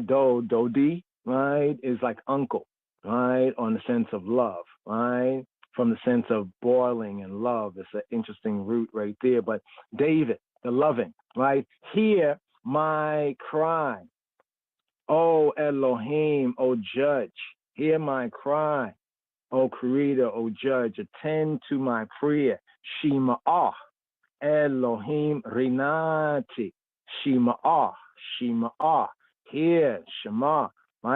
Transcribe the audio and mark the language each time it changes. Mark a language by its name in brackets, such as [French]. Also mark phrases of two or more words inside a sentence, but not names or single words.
[English] Dodi, right, is like uncle, right, on the sense of love, right, from the sense of boiling and love. It's an interesting root right there. But David, the loving, right? Hear my cry, O Elohim, O judge. Hear my cry, O creator, O judge. Attend to my prayer. [Hebrew] Shema'ah, Elohim rinati. Shema'ah, Shema'ah. [English] Hear, Shema, right?